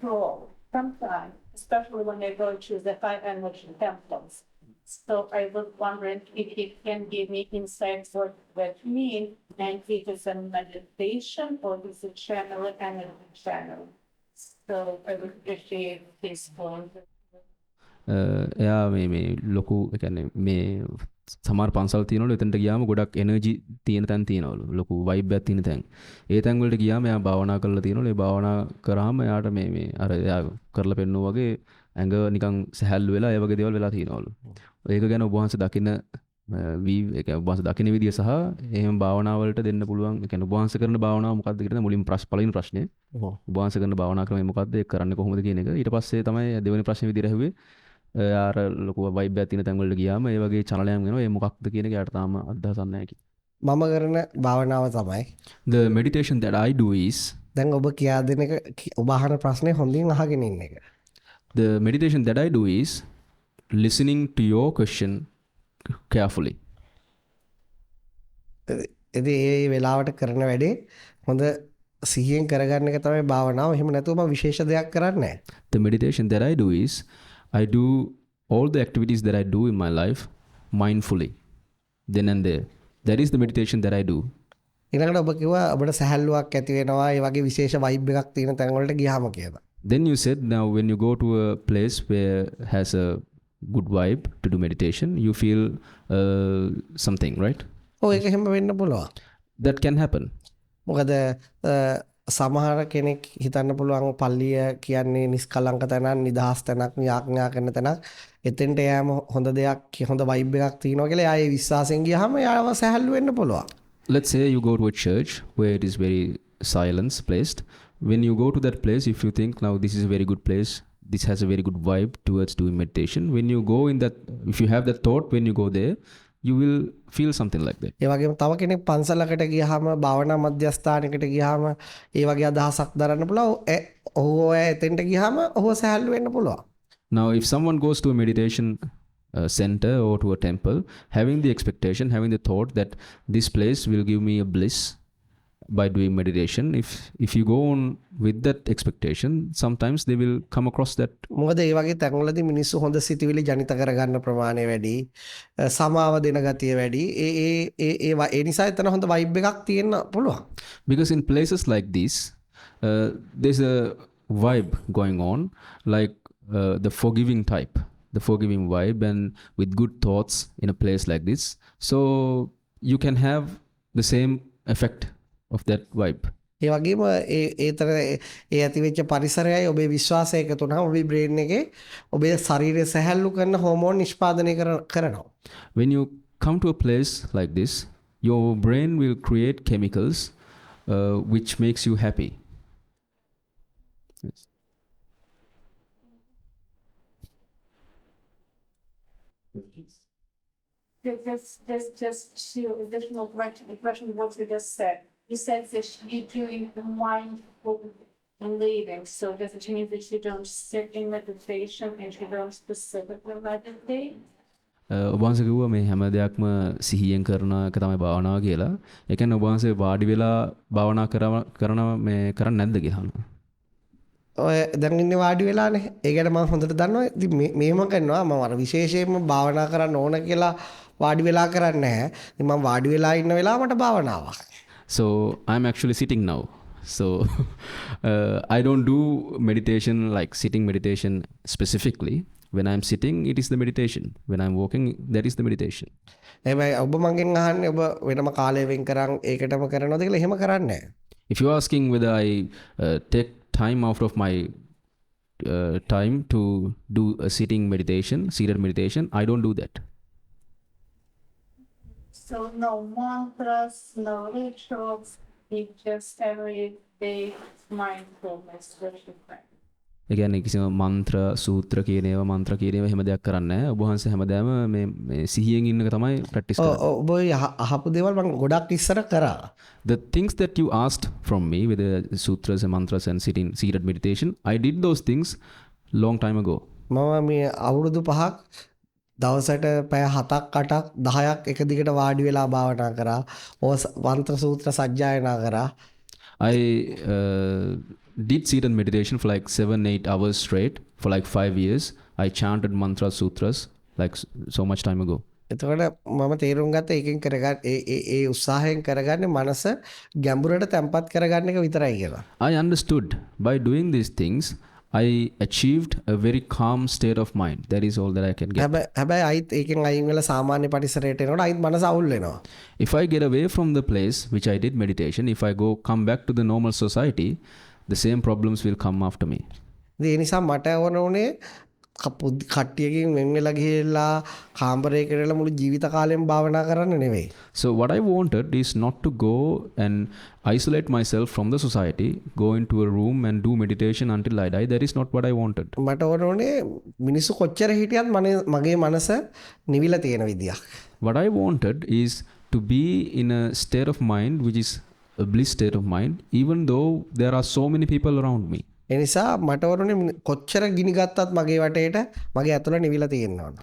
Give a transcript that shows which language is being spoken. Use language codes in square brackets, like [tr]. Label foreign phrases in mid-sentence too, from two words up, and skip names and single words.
[en] Sometimes, especially when I go to the high energy temples. So I was wondering if you can give me insights what that mean, and if it's a meditation or is it channel energy channel. So I would appreciate this point. [si] එයා මේ ලොකු ඒ කියන්නේ මේ සමහර පන්සල් තියෙනවලු එතනට ගියාම ගොඩක් එනර්ජි තියෙන තැන් තියෙනවලු ලොකු වයිබ් එකක් තියෙන තැන්. ඒ තැන් වලට ගියාම එයා භාවනා කරලා තියෙනවලු. ඒ භාවනා කරාම එයාට මේ අර එයා කරලා පෙන්නුවා වගේ ඇඟ නිකන් සැහැල්ලු වෙලා ඒ වගේ දේවල් වෙලා තියෙනවලු. ඒක ගැන ඔබ වහන්සේ දකින්න ඒ කියන්නේ ඔබ වහන්සේ දකින්න විදිය සහ එහෙම භාවනා වලට දෙන්න පුළුවන්. ඒ කියන්නේ ඔබ වහන්සේ කරන භාවනාව මොකක්ද කියලා මුලින්ම පළවෙනි ප්‍රශ්නේ. ඔබ වහන්සේ කරන භාවනා ක්‍රමය මොකක්ද? ඒක කරන්නේ කොහොමද කියන එක. ඊට පස්සේ තමයි දෙවෙනි ප්‍රශ්නේ විදියට ඇහුවේ. යාර ලොකු වයිබ් එකක් තියෙන තැන් වලට ගියාම ඒ වගේ චලනයක් වෙනවා. ඒ මොකක්ද කියන එක යාට තාම අදහසක් නැහැ කිව්වා. මම කරන භාවනාව තමයි [en] The meditation that I do is [si] දැන් ඔබ කියා දෙන එක ඔබ අහන ප්‍රශ්නේ හොඳින් අහගෙන ඉන්න එක. [en] the meditation that I do is listening to your question carefully. [si] ඉතින් ඒ වෙලාවට කරන වැඩේ හොඳ සිහියෙන් කරගන්න එක තමයි භාවනාව. එහෙම නැතුව මම විශේෂ දෙයක් කරන්නේ නැහැ. [en] The meditation that I do is I do all the activities that I do in my life mindfully, then and there. That is the meditation that I do. [si] ඊළඟට ඔබ කිව්වා ඔබට සැහැල්ලුවක් ඇති වෙනවා ඒ වගේ විශේෂ වයිබ් එකක් තියෙන තැන් වලට ගියාම කියලා. [en] Then you said now when you go to a place where has a good vibe to do meditation, you feel something, right? [si] ඔව් ඒක එහෙම වෙන්න පුළුවන්. [en] That can happen. [si] මොකද සමහර කෙනෙක් හිතන්න පුළුවන් පල්ලිය කියන්නේ නිස්කලංක තැනක්, නිදහස් තැනක්, යාඥා කරන තැනක්. එතෙන්ට යෑම හොඳ දෙයක්, හොඳ වයිබ් එකක් තියෙනවා කියලා එයා ඒ විශ්වාසයෙන් ගියාම එයාව සැහැල්ලු වෙන්න පුළුවන්. [en] Let's say you go to a church where it is very silence placed. When you go to that place, if you think now this is a very good place, this has a very good vibe towards doing meditation. When you go in that, if you have that thought when you go there, you will feel something like that. [si] ඒ වගේම තව කෙනෙක් පන්සලකට ගියාම භාවනා මධ්‍යස්ථානයකට ගියාම ඒ වගේ අදහසක් දරන්න පුළුවන්. ඔහු එතෙන්ට ගියාම ඔහු සැහැල්ලු වෙන්න පුළුවන්. [en] Now, if someone goes to a meditation center or to a temple, having the expectation, having the thought that this place will give me a bliss by doing meditation, if you go on with that expectation, sometimes they will come across that. [si] මොකද ඒ වගේ තැන්වලදී මිනිස්සු හොඳ සිතුවිලි ජනිත කරගන්න ප්‍රමාණය වැඩි, සමාව දෙන ගතිය වැඩි. ඒ නිසා එතන හොඳ වයිබ් එකක් තියෙන්න පුළුවන්. [en] Because in places like this, there's a vibe going on, like the forgiving type, the forgiving vibe, and with good thoughts in a place like this. So you can have the same effect of that vibe. [si] ඒ වගේම ඒතර ඒ ඇතිවෙච්ච පරිසරයයි ඔබේ විශ්වාසය එකතු වුණාම ඔබේ බ්‍රේන් එකේ ඔබේ ශරීරය සැහැල්ලු කරන හෝමෝන් නිෂ්පාදනය කරනවා. [en] When you come to a place like this, your brain will create chemicals which makes you happy. Yes. There's just two additional question what you just said. You said that you're doing the mindful leading, so does it mean that you don't sit in meditation and you don't specifically meditate? [si] ඔබ වහන්සේ කිව්වා මේ හැම දෙයක්ම සිහියෙන් කරන එක තමයි භාවනාව කියලා. ඒ කියන්නේ ඔබ වහන්සේ වාඩි වෙලා භාවනා කරන මේ කරන්නේ නැද්ද කියලා අහනවා. ඔය දැන් ඉන්නේ වාඩි වෙලානේ. ඒ ගැන මම හොඳට දන්නවා. ඉතින් මේම කරනවා මම අර විශේෂයෙන්ම භාවනා කරන්න ඕන කියලා වාඩි වෙලා කරන්නේ නැහැ. ඉතින් මම වාඩි වෙලා ඉන්න වෙලාව මට භාවනාවක්. [en] So I'm actually sitting now. So I don't do meditation like sitting meditation specifically. When I'm sitting, it is the meditation. When I'm walking, that is the meditation. [si] හැබැයි ඔබ මගෙන් අහන්නේ ඔබ වෙනම කාලය වෙන් කරන් ඒකටම කරනවද කියලා එහෙම කරන්නේ නැහැ. [en] If you're asking whether I take time out of my time to do a sitting meditation, seated meditation, I don't do that. So no mantras, no rituals, it's just everyday mindfulness worship. [si] ඒ කියන්නේ කිසිම මන්ත්‍ර සූත්‍ර කියන ඒවා මන්ත්‍ර කියන ඒවා හැම දෙයක් කරන්නේ නැහැ. ඔබ වහන්සේ හැමදාම මේ සිහියෙන් ඉන්න එක තමයි ප්‍රැක්ටිස් කරන්නේ. ඔබ අහපු දේවල් මම ගොඩක් ඉස්සර කරා. [en] The things that you asked from me with the sutras and mantras and seated meditation, I did those things long time ago. [si] මම මේ අවුරුදු 5ක් දවසට පැය 7ක් 8ක් 10ක් එක දිගට වාඩි වෙලා භාවනා කරා. ඕ මන්ත්‍ර සූත්‍ර සජ්ජායනා කරා. [en] I did seated meditation for like 7-8 hours straight for like 5 years. I chanted mantras, sutras like so much time ago. [si] එතකොට මම තේරුම් ගත්ත ඒකෙන් කරගන්න ඒ උත්සාහයෙන් කරගන්නේ මනස ගැඹුරට තැම්පත් කරගන්න එක විතරයි කියලා. [en] I understood by doing these things, I achieved a very calm state of mind. That is all that I can get. [si] හැබැයි අයිත් ඒකෙන් අයින් වෙලා සාමාන්‍ය පරිසරයට එනකොට අයිත් මනස අවුල් වෙනවා. [en] If I get away from the place which I did meditation, if I come back to the normal society, the same problems will come after me. [si] ඒ නිසා මට ඕනේ කට්ටියකින් වෙන් වෙලා ගිහිල්ලා කාමරයකට වෙලා මුළු ජීවිත කාලෙම භාවනා කරන්න නෙවෙයි. [en] So what I wanted is not to go and isolate myself from the society, go into a room and do meditation until I die. That is not what I wanted. [si] මට ඕනේ මිනිස්සු කොච්චර හිටියත් මගේ මනස නිවිලා තියෙන විදියක්. [en] What I wanted is to be in a state of mind which is a bliss state of mind, even though there are so many people around me. [si] ඒ නිසා මට ඕනේ කොච්චර ගිනි ගත්තත් මගේ වටේට මගේ ඇතුළ නිවිලා තියෙන්න ඕන.